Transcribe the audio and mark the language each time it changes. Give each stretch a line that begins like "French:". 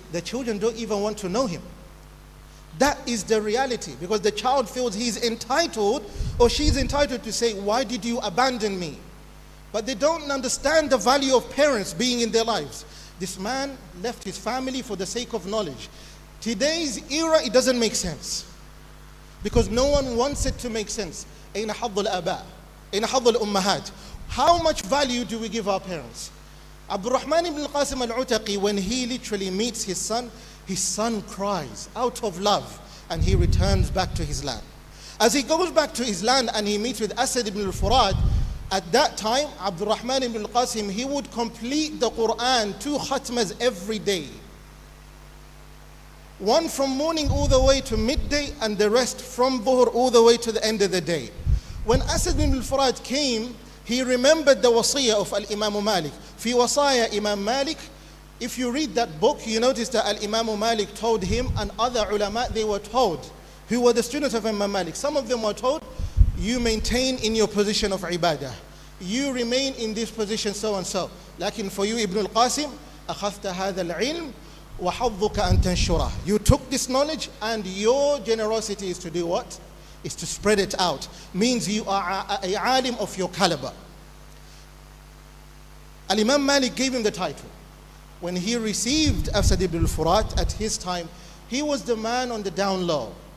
English: The children don't even want to know him. That is the reality, because the child feels he's entitled or she's entitled to say, why did you abandon me? But they don't understand the value of parents being in their lives. This man left his family for the sake of knowledge. Today's era, it doesn't make sense, because no one wants it to make sense.
Arabic: أين حظ الآباء؟ أين حظ الأمهات?
English: How much value do we give our parents? Abdul Rahman ibn al-Qasim al-Utaqi, when he literally meets his son cries out of love and he returns back to his land. As he goes back to his land and he meets with Asad ibn al-Furad, at that time, Abdul Rahman ibn al-Qasim, he would complete the Quran 2 khatmas every day. One from morning all the way to midday, and the rest from Dhuhr all the way to the end of the day. When Asad ibn al-Furad came, he remembered the wasiyah of Al-Imam Malik.
Arabic: Fi wasaya
English: Imam Malik, if you read that book, you notice that Al-Imam Malik told him and other ulama, they were told, who were the students of Imam Malik, some of them were told, you maintain in your position of ibadah. You remain in this position so and so.
Arabic: Lakin
English: for you,
Arabic: Ibn al-Qasim, أخذت هذا العلم وحظك أن تنشره.
English: You took this knowledge and your generosity is to do what? Is to spread it out. Means you are a alim of your caliber. Al-Imam Malik gave him the title. When he received Asad ibn al-Furat at his time, he was the man on the down low.